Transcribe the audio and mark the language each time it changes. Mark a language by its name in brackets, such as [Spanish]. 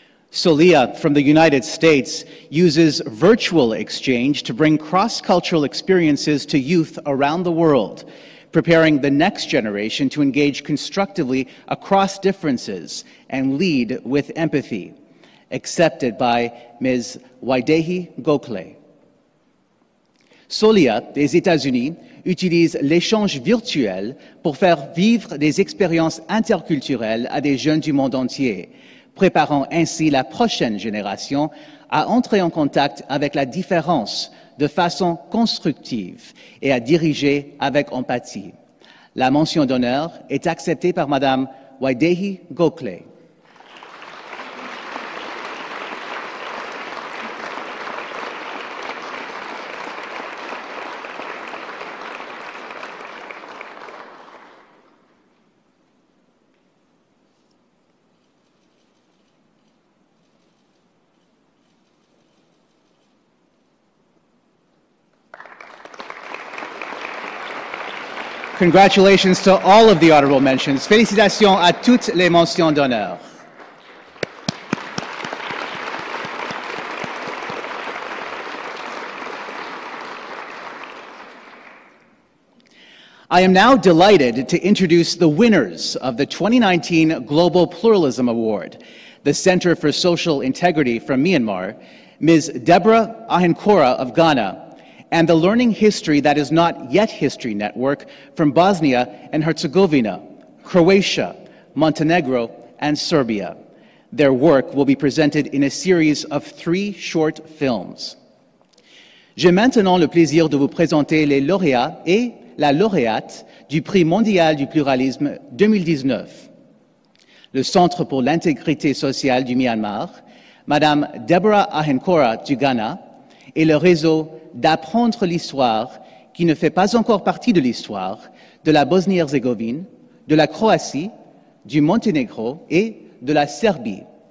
[English] Solia from the United States uses virtual exchange to bring cross-cultural experiences to youth around the world, preparing the next generation to engage constructively across differences and lead with empathy. Accepted by Ms. Waidehi Gokhale. [French] Solia des États-Unis utilise l'échange virtuel pour faire vivre des expériences interculturelles à des jeunes du monde entier, préparant ainsi la prochaine génération à entrer en contact avec la différence de façon constructive et à diriger avec empathie. La mention d'honneur est acceptée par Madame Waidehi Gokhale. [English] Congratulations to all of the honorable mentions. [French] Félicitations à toutes les mentions d'honneur. [English] I am now delighted to introduce the winners of the 2019 Global Pluralism Award, the Center for Social Integrity from Myanmar, Ms. Deborah Ahenkora of Ghana, and the Learning History That Is Not Yet History Network from Bosnia and Herzegovina, Croatia, Montenegro, and Serbia. Their work will be presented in a series of 3 short films. [French] J'ai maintenant le plaisir de vous présenter les lauréats et la lauréate du Prix mondial du pluralisme 2019. Le Centre pour l'intégrité sociale du Myanmar, Madame Deborah Ahenkora du Ghana, et le réseau d'apprendre l'histoire qui ne fait pas encore partie de l'histoire de la Bosnie-Herzégovine, de la Croatie, du Monténégro et de la Serbie.